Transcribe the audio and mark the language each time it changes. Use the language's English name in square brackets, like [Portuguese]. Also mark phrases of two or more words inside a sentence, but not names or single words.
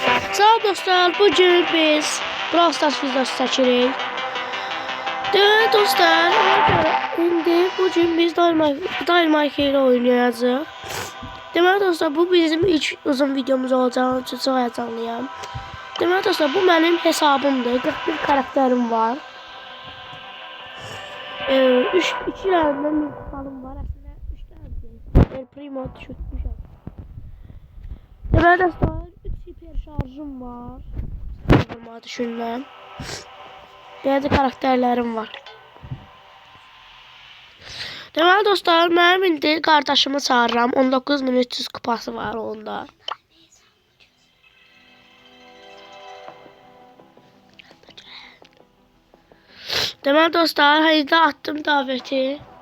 [Azerbaijani] Salam dostlar, bugün biz Brawl Stars videosu çekirik. Evet dostlar, indi bugün biz Dynamite ile oynayacağıq. Deməli dostlar, bu bizim ilk uzun videomuz olacaq. Çox heyecanlıyam. Deməli dostlar, bu mənim hesabımdır. [Turkish] 41 karakterim var. 2 tane min kupalım var. [Azerbaijani] Aslında 3 tane El Primo düşürtmüşəm. Deməli dostlar, 3 hiper şarjım var. [Turkish] Olmadı düşünmem. Bazı karakterlerim var. [Azerbaijani] Deməli dostlar, mənim indi qardaşımı çağırıram. 19.300 kupası var onda. Deməli dostlar, haydi attım davəti.